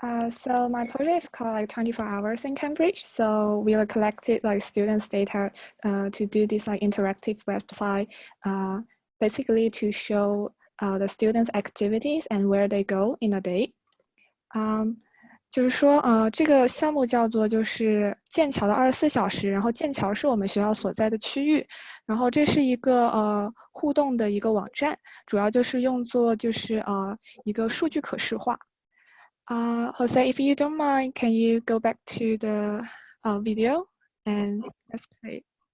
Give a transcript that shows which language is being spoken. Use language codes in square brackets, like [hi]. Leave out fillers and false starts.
[en] So my project is called like 24 hours in Cambridge. So we were collected like students' data to do this like interactive website, basically to show the students' activities and where they go in a day. [zh] 就是说，这个项目叫做就是剑桥的24小时，然后剑桥是我们学校所在的区域，然后这是一个互动的一个网站，主要就是用作就是一个数据可视化。 [en] Jose, if you don't mind, can you go back to the video and let's play it.